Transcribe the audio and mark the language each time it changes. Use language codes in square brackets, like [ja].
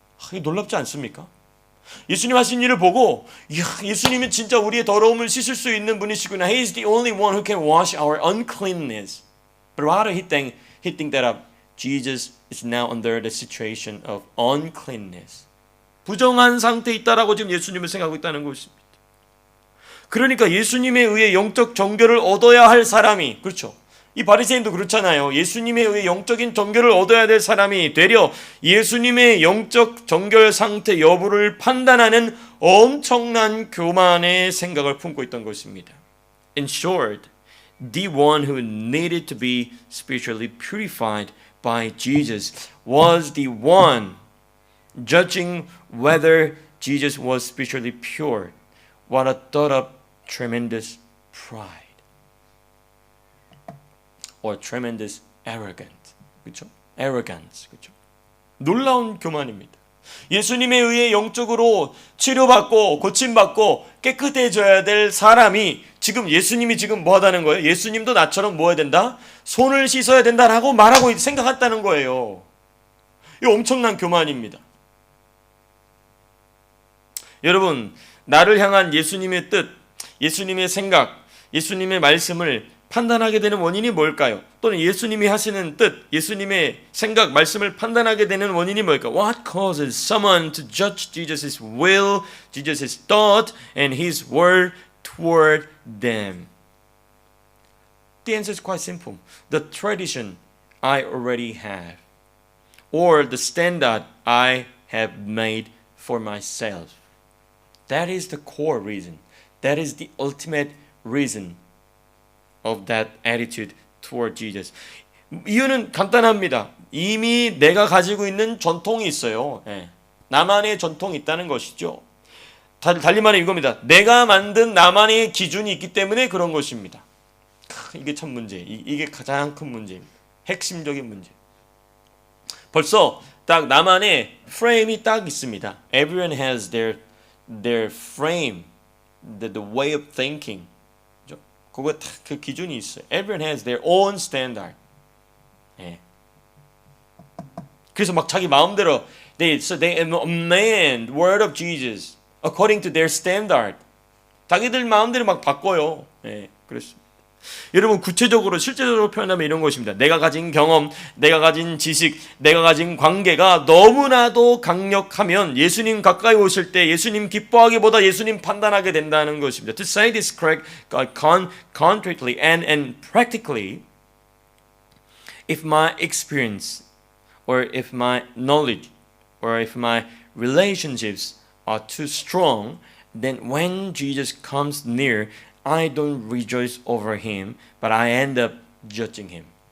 [ko] 이게 놀랍지 않습니까? 예수님 하신 일을 보고 이야, 예수님은 진짜 우리의 더러움을 씻을 수 있는 분이시구나. [en] He is the only one who can wash our uncleanness. But rather he think that Jesus is now under the situation of uncleanness. [ko] 부정한 상태에 있다라고 지금 예수님을 생각하고 있다는 것입니다. 그러니까 예수님에 의해 영적 정결을 얻어야 할 사람이, 그렇죠? 이 바리새인도 그렇잖아요. 예수님에 의해 영적인 정결을 얻어야 될 사람이 되려 예수님의 영적 정결 상태 여부를 판단하는 엄청난 교만의 생각을 품고 있던 것입니다. [en] In short, the one who needed to be spiritually purified by Jesus was the one judging whether Jesus was spiritually pure. What a thought of tremendous pride. Or tremendous arrogance. [ko] 그렇죠? [en] Arrogance. 그렇죠? [ko] 놀라운 교만입니다. 예수님에 의해 영적으로 치료받고 고침받고 깨끗해져야 될 사람이 예수님이 지금 뭐 하다는 거예요? 예수님도 나처럼 뭐 해야 된다? 손을 씻어야 된다라고 말하고 생각했다는 거예요. 이 엄청난 교만입니다. 여러분, 나를 향한 예수님의 뜻, 예수님의 생각, 예수님의 말씀을 판단하게 되는 원인이 뭘까요? 또는 예수님이 하시는 뜻, 예수님의 생각, 말씀을 판단하게 되는 원인이 뭘까요? [en] What causes someone to judge Jesus' will, Jesus' thought, and His word toward them? The answer is quite simple. The tradition I already have, or the standard I have made for myself. That is the core reason. That is the ultimate reason of that attitude toward Jesus. [ko] 이유는 간단합니다. 이미 내가 가지고 있는 전통이 있어요. 예. 나만의 전통이 있다는 것이죠. 달리 말해 이겁니다. 내가 만든 나만의 기준이 있기 때문에 그런 것입니다. 이게 참 문제. 이게 가장 큰 문제입니다. 핵심적인 문제. 벌써 딱 나만의 프레임이 딱 있습니다. [en] Everyone has their frame, the way of thinking. [ko] 그거 딱 그 기준이 있어요. [en] Everyone has their own standard. [ko] 예. 그래서 막 자기 마음대로 [en] they amend word of Jesus according to their standard. [ko] 자기들 마음대로 막 바꿔요. 예, 그렇습니다. 여러분 구체적으로 실제적으로 표현하면 이런 것입니다. 내가 가진 경험, 내가 가진 지식, 내가 가진 관계가 너무나도 강력하면 예수님 가까이 오실 때 예수님 기뻐하기보다 예수님 판단하게 된다는 것입니다. [en] To say this concretely and practically, if my experience or if my knowledge or if my relationships are too strong, then when Jesus comes near, I don't rejoice over him, but I end up judging him.